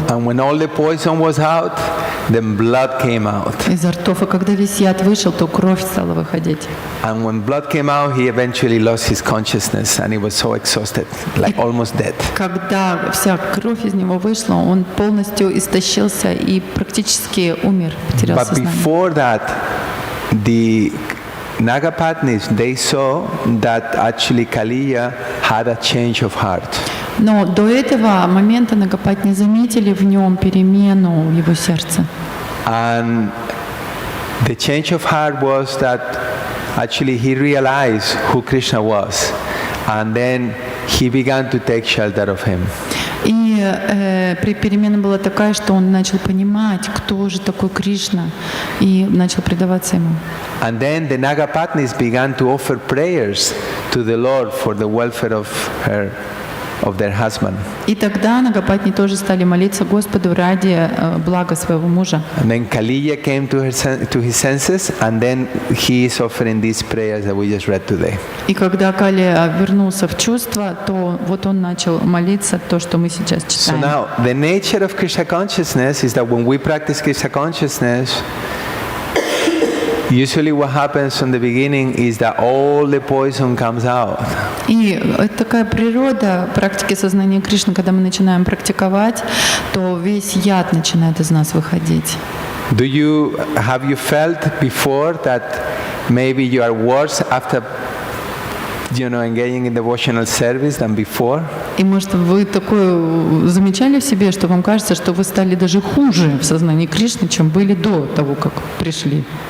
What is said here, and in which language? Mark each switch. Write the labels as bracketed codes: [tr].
[en] And when all the poison was out, then blood came out. [ru] Изо ртов, и когда весь яд вышел, то кровь стала выходить. [en] And when blood came out, he eventually lost his consciousness and he was so exhausted, like almost dead. [ru] Когда вся кровь из него вышла, он полностью истощился и практически умер, потерял [en] But [ru] сознание. [en] before that, the Nagapatnis, they saw that actually Kaliya had a change of heart. [ru] Но до этого момента Нагапатни заметили в нем перемену в его сердце. [en] And the change of heart was that actually he realized who Krishna was. And then he began to take shelter of him. [ru] И перемена была такая, что он начал понимать, кто же такой Кришна, и начал предаваться ему. [en] And then the Nagapatnis began to offer prayers to the Lord for the welfare of their husband. [ru] И тогда Нагапатни тоже стали молиться Господу ради блага своего мужа. [en] And then Kaliya came to his senses, and then he is offering these prayers that we just read today. [ru] И когда Кали вернулся в чувство, то вот он начал молиться то, что мы сейчас [en] So [ru] читаем. [en] now, the nature of Krishna consciousness is that when we practice Krishna consciousness, usually what happens from the beginning is that all the poison comes out. [ru] И это такая природа практики сознания Кришны, когда мы начинаем практиковать, то весь яд начинает из нас выходить. [en] Have you felt before that maybe you are worse after engaging in devotional service than before? [ru] И может вы такое замечали в себе, что вам кажется, что вы стали даже хуже в сознании Кришны, чем были до того, как пришли?